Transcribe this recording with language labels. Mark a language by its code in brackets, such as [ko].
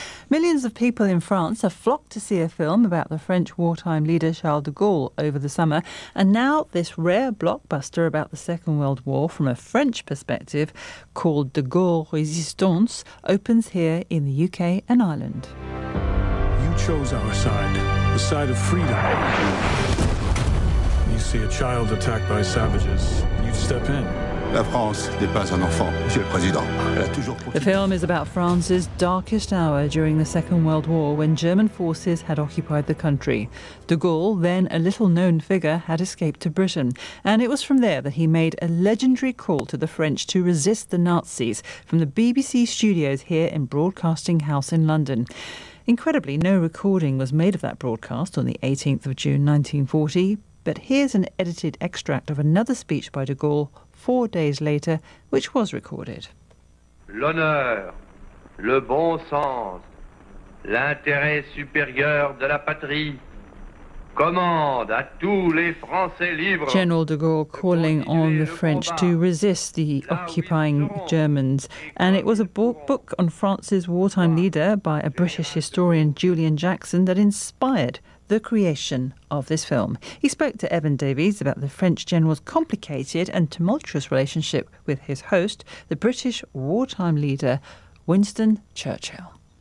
[en] Millions of people in France have flocked to see a film about the French wartime leader Charles de Gaulle over the summer, and now this rare blockbuster about the Second World War from a French perspective called De Gaulle Resistance opens here in the UK and Ireland. You chose our side, the side of freedom. You see a child attacked by savages, you step in. [fr] La France n'est pas un enfant, Monsieur le Président. Elle a toujours profité. [en] The film is about France's darkest hour during the Second World War when German forces had occupied the country. De Gaulle, then a little-known figure, had escaped to Britain. And it was from there that he made a legendary call to the French to resist the Nazis from the BBC studios here in Broadcasting House in London. Incredibly, no recording was made of that broadcast on the 18th of June 1940. But here's an edited extract of another speech by de Gaulle 4 days later, which was recorded. [fr] L'honneur, le bon sens, l'intérêt supérieur de la patrie commande à tous les Français libres. [en] General de Gaulle calling on the French to resist the occupying Germans. And it was a book on France's wartime leader by a British historian, Julian Jackson, that inspired the creation of this film. He spoke to Evan Davies about the French general's complicated and tumultuous relationship with his host, the British wartime leader, Winston Churchill.